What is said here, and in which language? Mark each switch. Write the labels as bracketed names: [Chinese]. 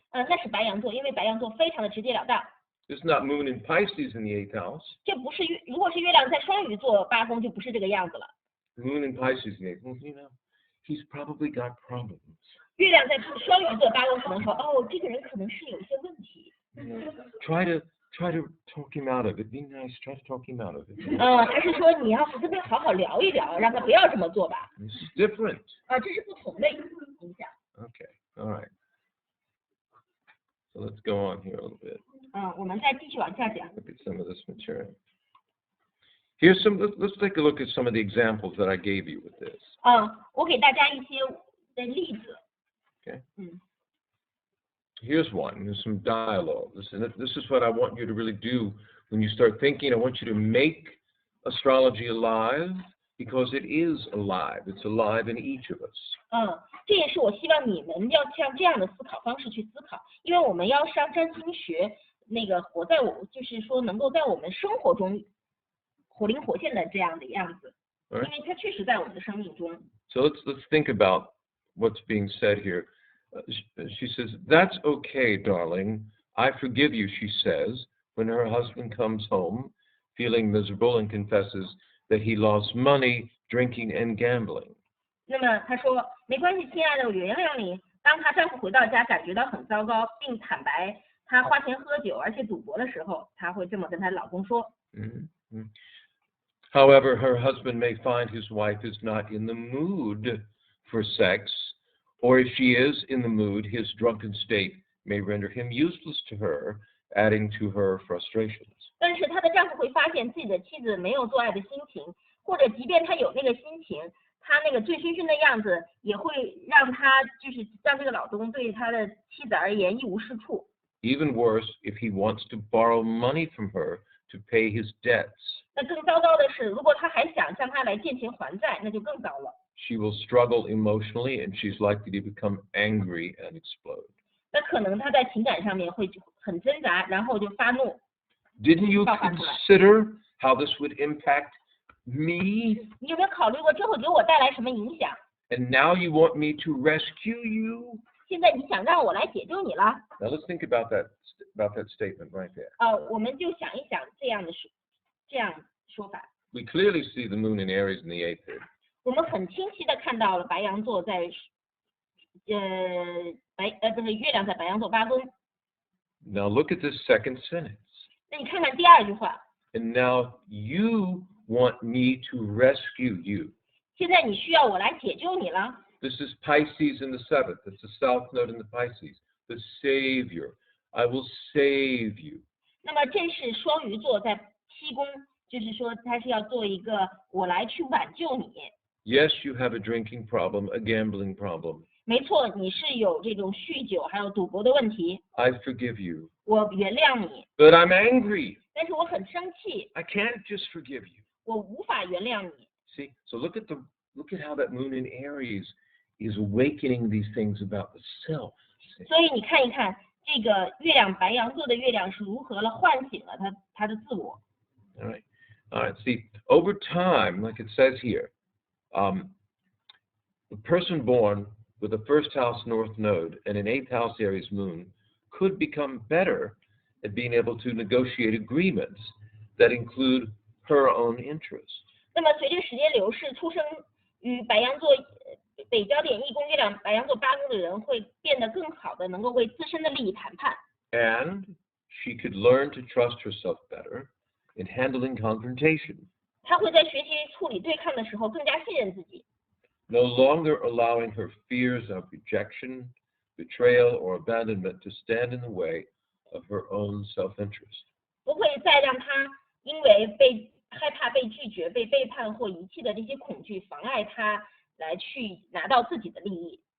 [Chinese] 那是白羊座，因为白羊座非常的直截了当。 [English] It's not Moon in Pisces in the 8th house. [Chinese] 这不是如果是月亮在双鱼座八宫，就不是这个样子了。 [English] Moon in Pisces in the 8th house, you know, he's probably got problems. [Chinese] 月亮在双鱼座八宫，可能说，哦，这个人可能是有一些问题。 [English] Try to talk him out of it. Be nice. Try to talk him out of it. [Chinese] 还是说你要跟他好好聊一聊，让他不要这么做吧。 [English] It's different. [Chinese] 这是不同的影响。 [English] Okay. All right. So let's go on here a little bit. [Chinese] 我们再继续往下讲。 [English] Look at some of this material. Here's some. Let's take a look at some of the examples that I gave you with this. [Chinese] 我给大家一些的例子。 [English] Okay. Here's one. There's some dialogue. This is what I want you to really do when you start thinking. I want you to make astrology alive because it is alive. It's alive in each of us. [Chinese] 这也是我希望你们要像这样的思考方式去思考，因为我们要上占星学，那个活在就是说能够在我们生活中活灵活现的这样的样子， [English] All right. [Chinese] 因为它确实在我们的生命中。 [English] So let's think about what's being said here. She says, "That's okay, darling. I forgive you," she says, when her husband comes home feeling miserable and confesses that he lost money drinking and gambling. [Chinese] 那么她说没关系，亲爱的，我原谅你。当她丈夫回到家感觉到很糟糕，并坦白她花钱喝酒而且赌博的时候，她会这么跟她老公说。 Mm-hmm. [English] However, her husband may find his wife is not in the mood for sex, or if she is in the mood, his drunken state may render him useless to her, adding to her frustrations. [Chinese] 但是她的丈夫会发现自己的妻子没有做爱的心情，或者即便他有那个心情，他那个醉醺醺的样子也会让他就是让这个老公对他的妻子而言一无是处。 [English] Even worse, if he wants to borrow money from her to pay his debts. [Chinese] 那更糟糕的是，如果他还想向他来借钱还债，那就更糟了。 [English] She will struggle emotionally and she's likely to become angry and explode. [Chinese] 那可能他在情感上面会很挣扎，然后就发怒。 [English] Didn't you consider how this would impact me? [Chinese] 你有没有考虑过这会给我带来什么影响？ [English] And now you want me to rescue you? [Chinese] 现在你想让我来解救你了？ [English] Now let's think about that statement right there. [Chinese] 我们就想一想这样说法。 [English] We clearly see the moon in Aries in the 8th here. [Chinese] 我们很清晰的看到了白羊座在月亮在白羊座八宫。 [English] Now look at this second sentence. [Chinese] 那你看看第二句话。 [English] And now you want me to rescue you. [Chinese] 现在你需要我来解救你了。 [English] This is Pisces in the 7th. It's the south node in the Pisces. The Savior. I will save you. [Chinese] 那么这是双鱼座在七宫，就是说他是要做一个我来去挽救你。 [English] Yes, you have a drinking problem, a gambling problem. [Chinese] 没错，你是有这种酗酒还有赌博的问题。 [English] I forgive you. [Chinese] 我原谅你， [English] But I'm angry. [Chinese] 但是我很生气， [English] I can't just forgive you. [Chinese] 我无法原谅你。 [English] See, so look at how that moon in Aries is awakening these things about the self. See? [Chinese] 所以你看一看这个月亮白羊座的月亮是如何了唤醒了他的自我。 [English] All right. See, over time, like it says here, the person born with a first house north node and an 8th house Aries moon could become better at being able to negotiate agreements that include her own interest. [Chinese] 那么随着时间流逝，出生于白羊座北焦点一宫月亮白羊座八宫的人会变得更好的能够为自身的利益谈判。 [English] And she could learn to trust herself better in handling confrontation, [Chinese] 他会在学习处理对抗的时候更加信任自己， [English] no longer allowing her fears of rejection, betrayal, or abandonment to stand in the way of her own self-interest. [Chinese] 不会再让他因为害怕被拒绝、被背叛或遗弃的这些恐惧妨碍他来去拿到自己的利益。